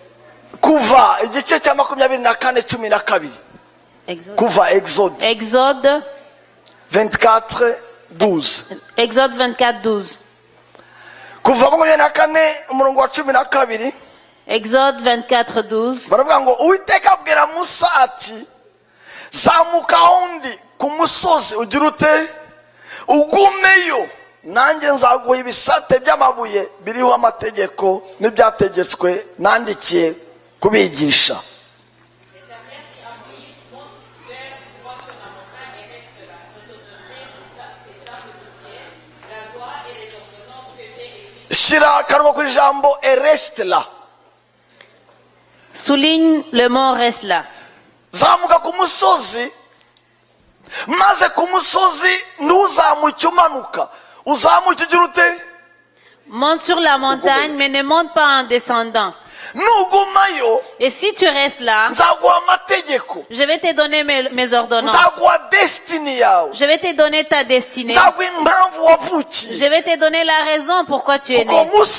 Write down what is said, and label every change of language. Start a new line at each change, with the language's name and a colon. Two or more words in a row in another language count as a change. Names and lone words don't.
Kinyarwanda: Exode 24, 12. Exode 24, 12. Exode 24, 12. nanjye nzaguha ibisate by'amabuye biriho amategeko n'ibyategetswe nandikiye kubigisha. Shira akanwa ku ijambo
French: reste là. Souligne le mot reste là.
Kinyarwanda: Zamuka ku musozi maze ku musozi ntuzamuke umanuka.
French: Monte sur la montagne, mais ne monte pas en descendant. Et si tu restes là, je vais te donner mes ordonnances. Je vais te donner ta destinée. Je vais te donner la raison pourquoi tu es né.